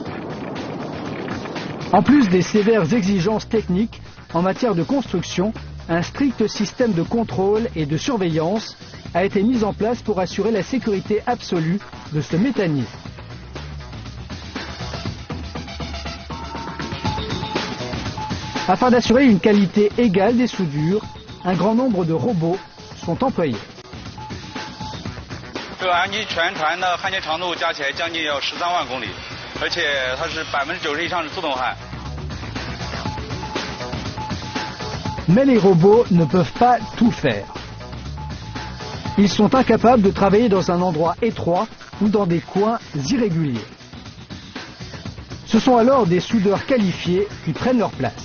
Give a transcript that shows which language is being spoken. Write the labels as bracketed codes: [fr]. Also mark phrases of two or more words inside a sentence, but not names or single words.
[fr] En plus des sévères exigences techniques en matière de construction, un strict système de contrôle et de surveillance a été mis en place pour assurer la sécurité absolue de ce méthanier. Afin d'assurer une qualité égale des soudures, un grand nombre de robots sont employés. [zh] 这个安吉全船的焊接长度加起来将近要13万公里，而且它是90%以上是自动焊。 [fr] Mais les robots ne peuvent pas tout faire. Ils sont incapables de travailler dans un endroit étroit ou dans des coins irréguliers. Ce sont alors des soudeurs qualifiés qui prennent leur place.